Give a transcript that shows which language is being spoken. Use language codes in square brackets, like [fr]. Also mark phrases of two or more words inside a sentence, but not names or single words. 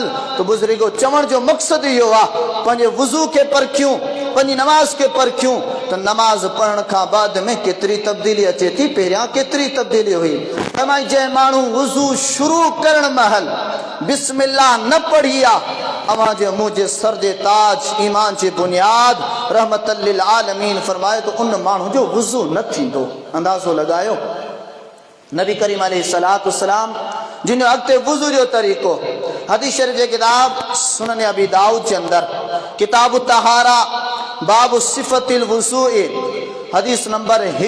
[sd] तो बुज़ुर्गो चवण जो मक़सदु इहो आहे, पंहिंजे वुज़ू खे परखियूं, पंहिंजी नमाज खे परखियूं त नमाज पढ़ण खां बाद में केतिरी तब्दीली अचे थी, पहिरियां केतिरी तब्दीली हुई। तमामु जंहिं माण्हू वुज़ू शुरू करण महल बिस्मिल्लाह न पढ़ी आहे, अवां जे मुंह जे सर जे ताज, ईमान जी बुनियाद, [ar] رحمةً لل عالمين [sd] फरमाए तो उन माण्हू जो वुज़ू न थींदो। अंदाज़ो लगायो, नबी करीम [ar] عليه الصلاة والسلام [sd] जिन अॻिते वुज़ू जो तरीक़ो, हदीस शरीफ़ जे किताब सुनन अबी दाऊद जे अंदर किताब तहारा बाब सिफ़तिल वुज़ूइ, हदीस नंबर